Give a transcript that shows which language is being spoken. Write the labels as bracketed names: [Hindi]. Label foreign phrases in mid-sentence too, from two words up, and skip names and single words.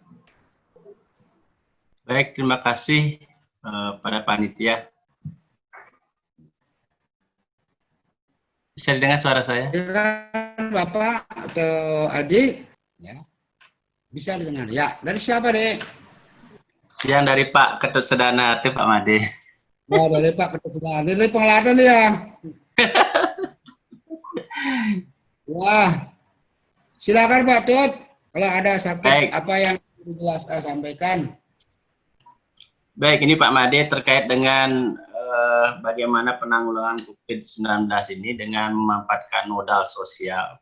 [Indonesian] Baik, terima kasih pada panitia. Bisa didengar suara saya? Bapak atau adik? Ya. Bisa didengar. Ya, dari siapa, Dek? Yang dari Pak Ketut Sedana, Pak Made. Oh, dari Pak Ketut Sedana. Dari Pengeladan ya. Wah. Silakan Pak Tut, kalau ada sakit apa yang dijelaskan sampaikan. Baik, ini Pak Made terkait dengan bagaimana penanggulangan COVID-19 ini dengan memanfaatkan modal sosial.